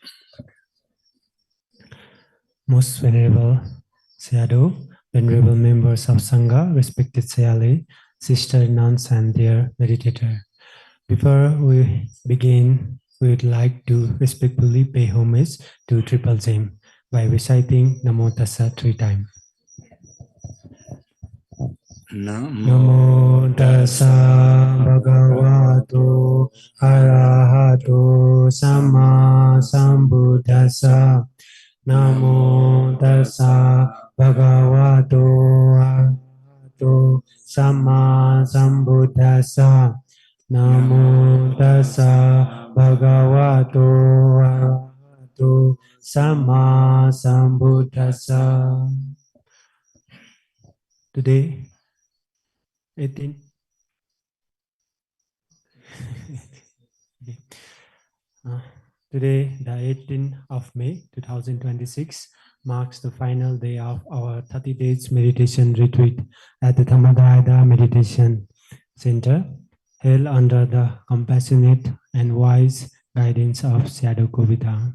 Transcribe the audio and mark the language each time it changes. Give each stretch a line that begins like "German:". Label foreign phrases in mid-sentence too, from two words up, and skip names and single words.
English: Most venerable Sayadaw, venerable members of Sangha, respected Sayale, sister nuns and their meditator. Before we begin, we would like to respectfully pay homage to Triple Gem by reciting Namo Tassa 3 times.
Pali: Namo Tassa Bhagavato Arahato Sama Sambuddhassa. Namo Tassa Bhagavato Arahato Sama Sambuddhassa. Namo Tassa Bhagavato Arahato Sama Sambuddhassa.
English: Today, 18. Today, the 18th of May 2026, marks the final day of our 30 days meditation retreat at the Dhammadayada Meditation Center, held under the compassionate and wise guidance of Sayadaw U Kovida.